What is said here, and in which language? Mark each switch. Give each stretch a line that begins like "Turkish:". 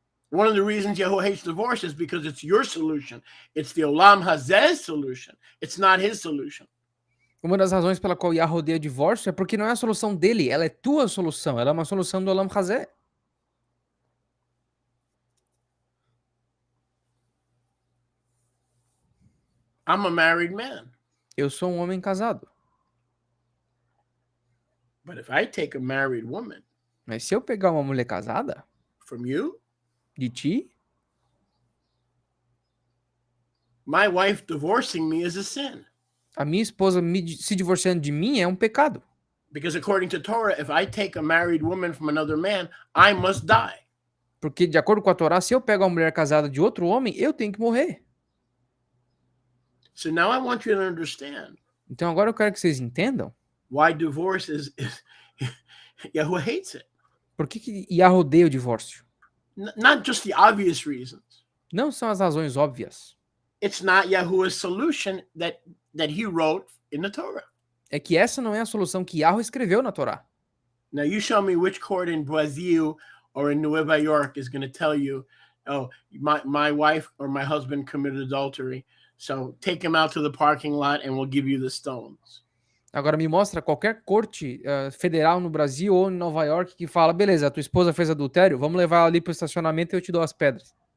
English: One of the reasons Yahweh hates divorce is because it's your solution. It's the Olam Hazeh's solution. It's not his solution.
Portuguese: Uma das razões pela qual Yahweh odeia divórcio é porque não é a solução dele, ela é tua solução, ela é uma solução do Olam Hazeh.
English: I'm a married man.
Portuguese: Eu sou um homem casado.
English: But if I take a married woman,
Portuguese: mas se eu pegar uma mulher casada,
English: from you,
Portuguese: de ti,
English: my wife divorcing me is a sin.
Portuguese: A minha esposa se divorciando de mim é um pecado.
English: Because according to Torah, if I take a married woman from another man, I must die.
Portuguese: Porque de acordo com a Torá, se eu pego uma mulher casada de outro homem, eu tenho que morrer.
English: So now I want you to understand.
Portuguese: Então agora eu quero que vocês entendam.
English: Why divorce is Yahweh hates it.
Portuguese: Por que Yahweh odeia o divórcio?
English: not just the obvious reasons.
Portuguese: Não são as razões óbvias.
English: It's not Yahuwah's solution that he wrote in the Torah.
Portuguese: É que essa não é a solução que Yahweh escreveu na Torá.
English: Now you show me which court in Brazil or in Nueva York is going to tell you, oh, my wife or my husband committed adultery, so take him out to the parking lot and we'll give you the stones.
Portuguese: Agora me mostra qualquer corte federal no Brasil ou em Nova York que fala, beleza, a tua esposa fez adultério, vamos levar ela ali pro estacionamento e eu te dou as pedras.